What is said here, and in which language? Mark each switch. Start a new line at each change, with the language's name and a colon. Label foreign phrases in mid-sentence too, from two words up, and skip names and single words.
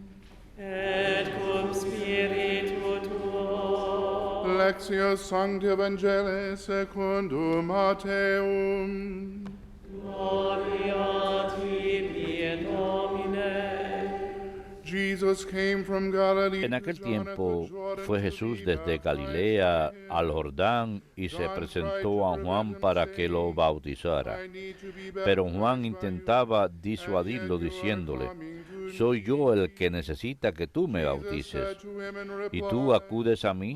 Latin: Et cum spiritu tuo. Lectio Sancti Evangelii secundum Matteum. Gloria tibi, Domine.
English: Jesus came from Galilee.
Spanish: En aquel tiempo fue Jesús desde Galilea al Jordán y se presentó a Juan para que lo bautizara. Pero Juan intentaba disuadirlo diciéndole, «Soy yo el que necesita que tú me bautices, ¿y tú acudes a mí?»